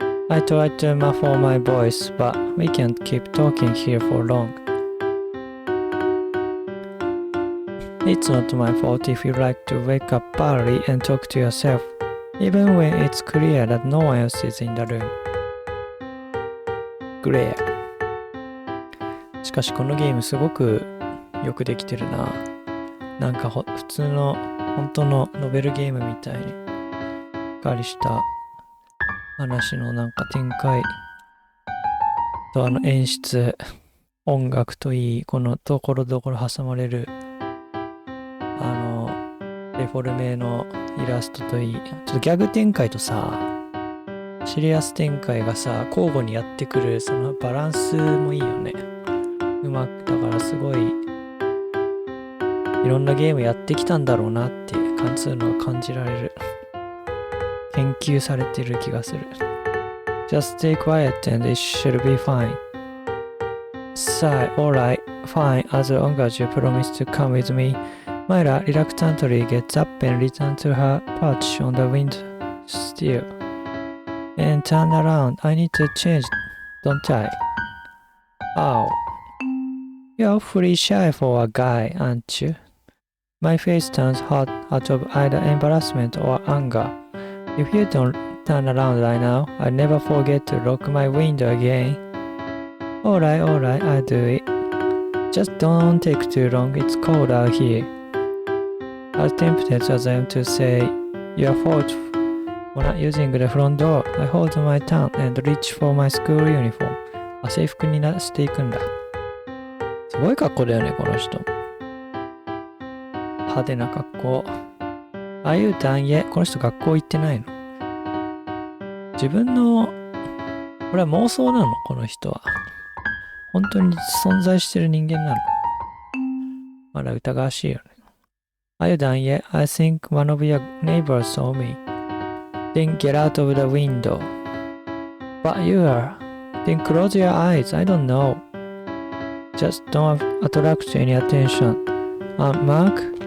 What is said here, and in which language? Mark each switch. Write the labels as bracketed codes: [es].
[en] I tried to muffle my voice, but we can't keep talking here for long. It's not my fault if you like to wake up early and talk to yourself, even when it's clear that no one else is in the room. Glare. [ja] しかしこのゲームすごくよくできてるな。なんか普通の本当のノベルゲームみたいにしっかりした話のなんか展開と演出、音楽といい、このところどころ挟まれるデフォルメのイラストといい、ちょっとギャグ展開とさ、シリアス展開がさ、交互にやってくる、そのバランスもいいよね。うまく、だからすごい、いろんなゲームやってきたんだろうなって感じるのが感じられる。研究されてる気がする。 [en] Just stay quiet and it should be fine. Sigh, alright, fine, as long as you promise to come with me. Myra reluctantly gets up and returns to her perch on the windowsill. And turn around. I need to change, don't I? Ow. You're awfully shy for a guy, aren't you? My face turns hot out of either embarrassment or anger. If you don't turn around right now, I'll never forget to lock my window again. Alright, I'll do it. Just don't take too long, it's cold out here. As tempted as I am to say, your fault for not using the front door, I hold my tongue and reach for my school uniform. [ja] 制服にしていくんだ。すごい格好だよね、この人。派手な格好。ああいう単位、この人学校行ってないの。自分の、これは妄想なの、この人は。本当に存在してる人間なの。まだ疑わしいよね。 [en] Are you done yet? I think one of your neighbors saw me. Then get out of the window. But you are. Then close your eyes. I don't know. Just don't attract any attention. Mark?